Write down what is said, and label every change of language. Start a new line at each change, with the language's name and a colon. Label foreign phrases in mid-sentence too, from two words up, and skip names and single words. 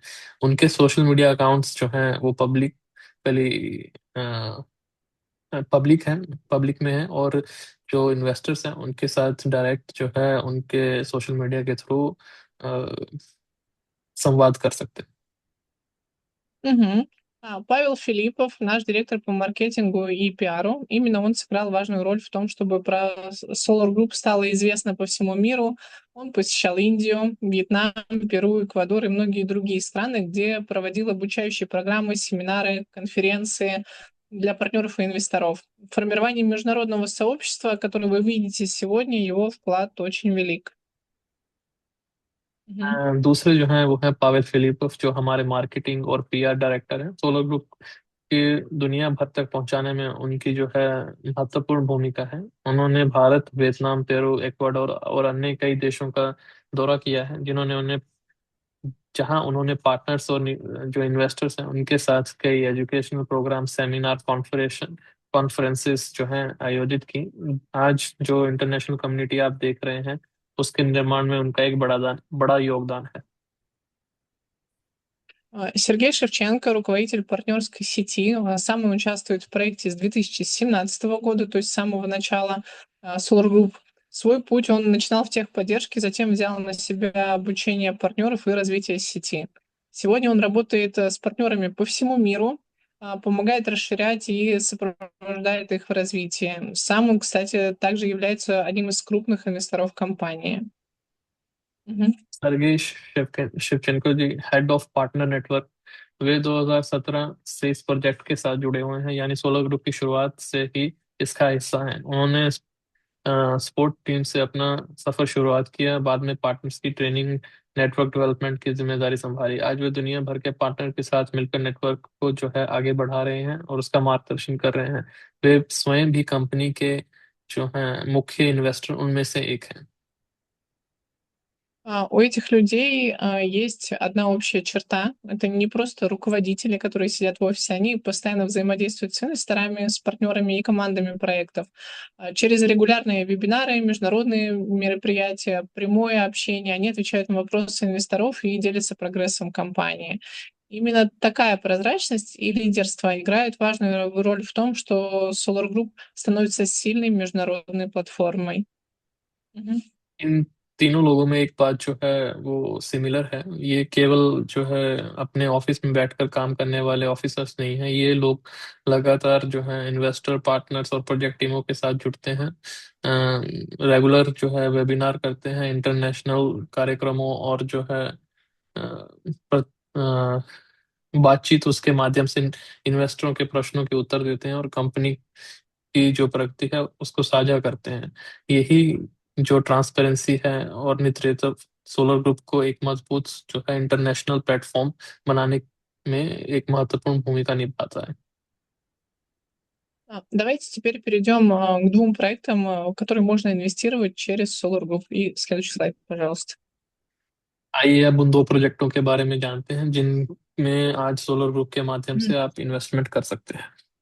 Hindi: उनके
English: social media accounts
Hindi: जो हैं वो पब्लिक में है, और जो इन्वेस्टर्स हैं उनके साथ डायरेक्ट जो है उनके
English: social media
Hindi: के थ्रू संवाद कर सकते हैं। Мгм.
Russian: Павел Филиппов, наш директор по маркетингу и пиару, именно он сыграл важную роль в том, чтобы про Solar Group стало известно по всему миру. Он посещал Индию, Вьетнам, Перу, Эквадор и многие другие страны, где проводил обучающие программы, семинары, конференции для партнеров и инвесторов. В формировании международного сообщества, которое вы видите сегодня, его вклад очень велик. Мгм.
Hindi: दूसरे जो हैं वो हैं पावेल फिलिपोव, जो हमारे मार्केटिंग और
English: PR director
Hindi: हैं। सोलर ग्रुप के दुनिया भर तक पहुंचाने में उनकी जो है महत्वपूर्ण भूमिका है। उन्होंने भारत, वियतनाम, पेरू, इक्वाडोर और अन्य कई देशों का दौरा किया है, जहां उन्होंने पार्टनर्स और जो इन्वेस्टर्स हैं उनके साथ कई
English: educational program, seminar, conferences
Hindi: जो हैं आयोजित की। आज जो
English: international community
Hindi: आप देख रहे हैं, उसके निर्माण में उनका एक बड़ा योगदान है।
Russian: Сергей Шевченко, руководитель партнерской сети, сам он участвует в проекте с 2017 года, то есть с самого начала Solar Group. Свой путь он начинал в техподдержке, затем взял на себя обучение партнеров и развитие сети. Сегодня он работает с партнерами по всему миру, помогает расширять и сопровождает их в развитии. Сам он, кстати, также является одним из крупных инвесторов компании. Мгм.
Hindi: सर्गेई शिवचेंको जी,
English: head of partner network,
Hindi: वे 2017 से इस प्रोजेक्ट के साथ जुड़े हुए हैं, यानी सोलर ग्रुप की शुरुआत से ही इसका हिस्सा हैं। उन्होंने
English: sport team
Hindi: से अपना सफर शुरुआत किया, बाद में पार्टनर्स की ट्रेनिंग,
English: network development
Hindi: की जिम्मेदारी संभाली। आज वे दुनिया भर के पार्टनर के साथ मिलकर नेटवर्क को जो है आगे बढ़ा रहे हैं और उसका मार्गदर्शन कर रहे हैं। वे स्वयं भी कंपनी के जो हैं मुख्य इन्वेस्टर उनमें से एक हैं।
Russian: У этих людей есть одна общая черта. Это не просто руководители, которые сидят в офисе, они постоянно взаимодействуют с инвесторами, с партнерами и командами проектов. Через регулярные вебинары, международные мероприятия, прямое общение, они отвечают на вопросы инвесторов и делятся прогрессом компании. Именно такая прозрачность и лидерство играют важную роль в том, что Solar Group становится сильной международной платформой. Мгм.
Hindi: इन तीनों लोगों में एक बात जो है वो सिमिलर है। ये केवल जो है अपने ऑफिस में बैठकर काम करने वाले ऑफिसर्स नहीं हैं, ये लोग लगातार जो है इन्वेस्टर, पार्टनर्स और प्रोजेक्ट टीमों के साथ जुड़ते हैं, रेगुलर जो है वेबिनार करते हैं, इंटरनेशनल कार्यक्रमों और जो है बातचीत उसके माध्यम से इन्वेस्टरों के प्रश्नों के उत्तर देते हैं और कंपनी की जो प्रगति है उसको साझा करते हैं। यही जो ट्रांसपेरेंसी है और नेतृत्व सोलर ग्रुप को एक मजबूत जो है
English: international platform
Hindi: बनाने में एक महत्वपूर्ण भूमिका निभाता है।
Russian: Давайте теперь перейдем к двум проектам, в которые можно инвестировать через Solar Group. И следующий слайд, пожалуйста.
Hindi: आइए अब उन दो प्रोजेक्टों के बारे में जानते हैं जिनमें आज सोलर ग्रुप के माध्यम से आप इन्वेस्टमेंट कर सकते हैं।